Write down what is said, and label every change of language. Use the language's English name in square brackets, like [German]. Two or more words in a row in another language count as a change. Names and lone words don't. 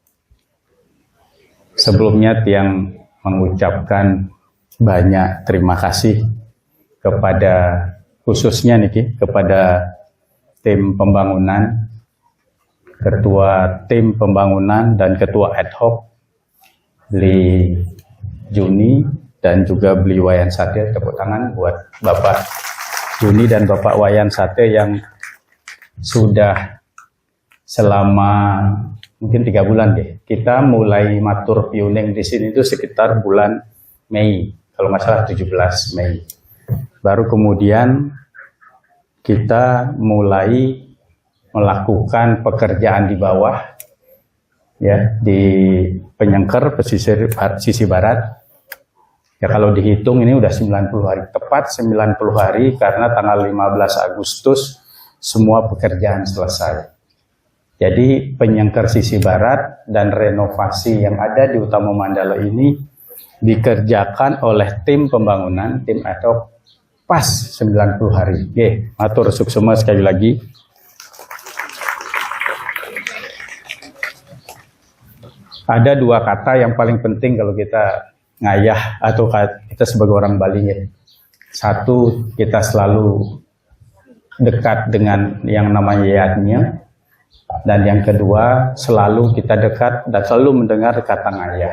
[Indonesian] Sebelumnya tiang mengucapkan banyak terima kasih kepada khususnya nih kepada tim pembangunan, ketua tim pembangunan dan ketua ad hoc Beli Juni dan juga Beli Wayan Sate. Tepuk tangan buat Bapak Juni dan Bapak Wayan Sate yang sudah selama mungkin 3 bulan deh. Kita mulai [Balinese] matur piuning [Indonesian] di sini itu sekitar bulan Mei, kalau nggak salah 17 Mei. Baru kemudian kita mulai melakukan pekerjaan di bawah, ya, di Penyengker, pesisir sisi barat. Ya kalau dihitung ini udah 90 hari, tepat 90 hari karena tanggal 15 Agustus semua pekerjaan selesai. Jadi Penyengker sisi barat dan renovasi yang ada di Utama Mandala ini dikerjakan oleh tim pembangunan, tim ad hoc pas 90 hari. Oke, [Balinese] matur suksema [Indonesian] sekali lagi. Ada 2 kata yang paling penting kalau kita ngayah atau kita sebagai orang Bali, ya. Satu, kita selalu dekat dengan yang namanya yatnya, dan yang kedua selalu kita dekat dan selalu mendengar kata ngayah.